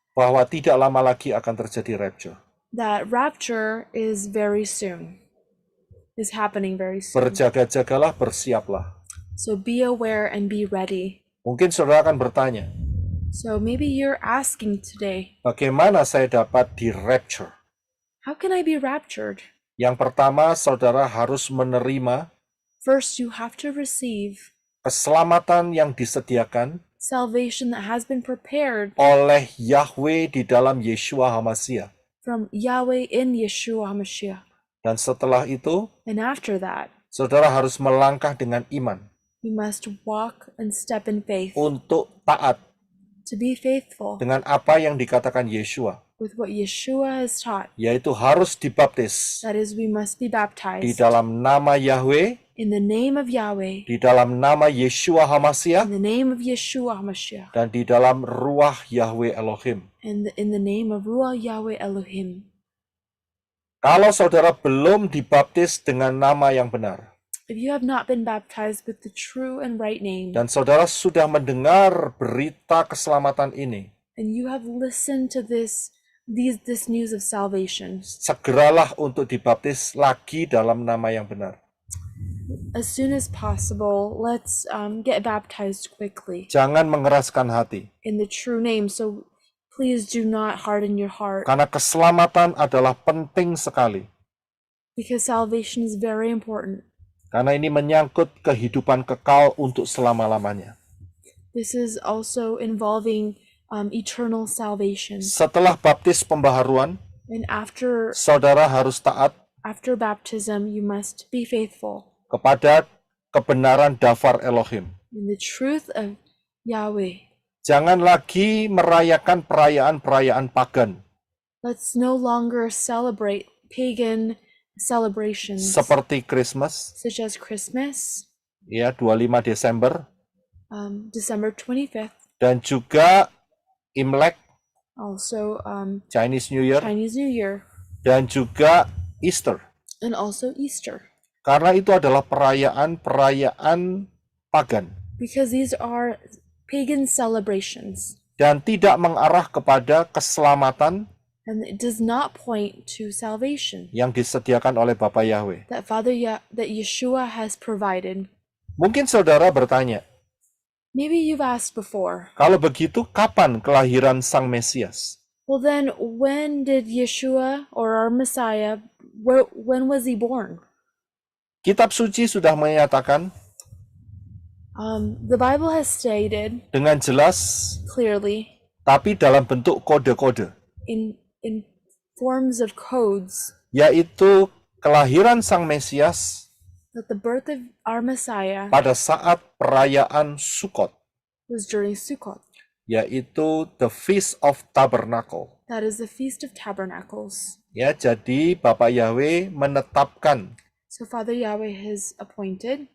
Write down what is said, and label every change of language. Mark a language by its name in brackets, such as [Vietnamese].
[Indonesian] Bahwa tidak lama lagi akan terjadi rapture. [English] That rapture is very soon. Is happening very soon. [Indonesian] Berjaga-jagalah, bersiaplah. [English] So be aware and be ready. [Indonesian] Mungkin saudara akan bertanya, [English] So maybe you're asking today, [Indonesian] bagaimana saya dapat di rapture? [English] how can I be raptured? [Indonesian] Yang pertama, saudara harus menerima [English] First, you have to receive [Indonesian] keselamatan yang disediakan [English] salvation that has been prepared [Indonesian] oleh Yahweh di dalam Yeshua HaMashiach. [English] from Yahweh in Yeshua HaMashiach. [Indonesian] Dan setelah itu, [English] And after that, [Indonesian] saudara harus melangkah dengan iman [English] you must walk and step in faith [Indonesian] untuk taat [English] to be faithful [Indonesian] dengan apa yang dikatakan Yeshua, [English] with what Yeshua has taught. [Indonesian] yaitu harus dibaptis [English] That is, we must be [Indonesian] di [English] baptized [Indonesian] dalam nama Yahweh, [English] in the name of Yahweh, [Indonesian] di dalam nama Yeshua HaMashiach, [English] in the name of Yeshua HaMashiach, [Indonesian] dan di dalam ruah Yahweh Elohim. [English] and in the name of Ruah Yahweh Elohim. [Indonesian] Kalau saudara belum dibaptis dengan nama yang benar, [English] If you have not been baptized with the true and right name, [Indonesian] dan saudara sudah mendengar berita keselamatan ini, [English] and you have listened to this news of salvation, [Indonesian] segeralah untuk dibaptis lagi dalam nama yang benar. [English] as soon as possible, let's get baptized quickly [Indonesian] Jangan mengeraskan hati, [English] in the true name. So please do not harden your heart, [Indonesian] karena keselamatan adalah penting sekali. [English] because salvation is very important. [Indonesian] Karena ini menyangkut kehidupan kekal untuk selama-lamanya. [English] This is also involving eternal salvation. [Indonesian] Setelah baptis pembaharuan, [English] And after [Indonesian] saudara harus taat [English] baptism, you must be faithful [Indonesian] kepada kebenaran dafar Elohim. [English] in the truth of Yahweh. [Indonesian] Jangan lagi merayakan perayaan-perayaan pagan [English] Let's no longer celebrate pagan celebrations [Indonesian] seperti Christmas, [English] such as Christmas, [Indonesian] ya 25 Desember, [English] December 25th, [Indonesian] dan juga Imlek, [English] also Chinese New Year, Chinese New Year, [Indonesian] dan juga Easter. [English] and also Easter. [Indonesian] Karena itu adalah perayaan-perayaan pagan [English] Because these are pagan celebrations, [Indonesian] dan tidak mengarah kepada keselamatan [English] and it does not point to salvation [Indonesian] yang disediakan oleh Bapa Yahweh. [English] that that Yeshua has provided. [Indonesian] Mungkin saudara bertanya, [English] Maybe you've asked before, [Indonesian] kalau begitu kapan kelahiran Sang Mesias? [English] well then, when did Yeshua, or our Messiah, when was he born? [Indonesian] Kitab suci sudah menyatakan [English] The Bible has stated [Indonesian] dengan jelas, [English] clearly [Indonesian] tapi dalam bentuk kode-kode, [English] in forms of codes [Indonesian] yaitu kelahiran Sang Mesias [English] that the birth of our Messiah [Indonesian] pada saat perayaan Sukkot, [English] was during Sukkot. [Indonesian] yaitu [English] the Feast of Tabernacle. That is the Feast of Tabernacles. [Indonesian] Ya, jadi Bapak Yahweh menetapkan [English] So Father Yahweh has appointed